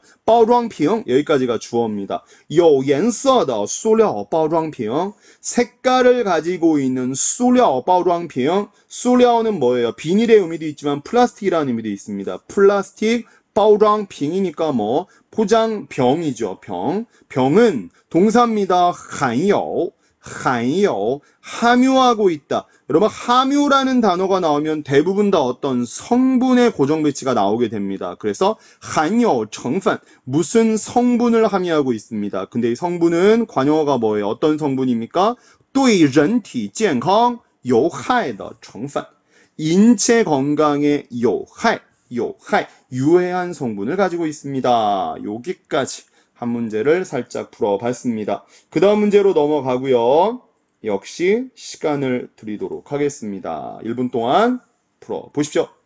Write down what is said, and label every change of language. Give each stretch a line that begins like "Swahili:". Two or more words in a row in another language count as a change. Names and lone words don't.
Korean: 包装瓶 여기까지가 주어입니다.
Chinese: 有颜色的塑料包装瓶
Korean: 색깔을 가지고 있는
Chinese: 塑料包装瓶塑料
Korean: 는 뭐예요? 비닐의 의미도 있지만 플라스틱이라는 의미도 있습니다. 플라스틱 包装瓶이니까 뭐 포장병이죠. 병은 동사입니다. 含有 함유하고 있다. 여러분 함유라는 단어가 나오면 대부분 다 어떤 성분의 고정 배치가 나오게 됩니다. 그래서
Chinese: 含有成分
Korean: 무슨 성분을 함유하고 있습니다. 근데 이 성분은 관용어가 뭐예요? 어떤 성분입니까?
Chinese: 对人体健康有害的成分
Korean: 인체 건강에 有害 유해한 성분을 가지고 있습니다. 여기까지 한 문제를 살짝 풀어봤습니다. 그 다음 문제로 넘어가고요. 역시 시간을 드리도록 하겠습니다. 1분 동안 풀어보십시오.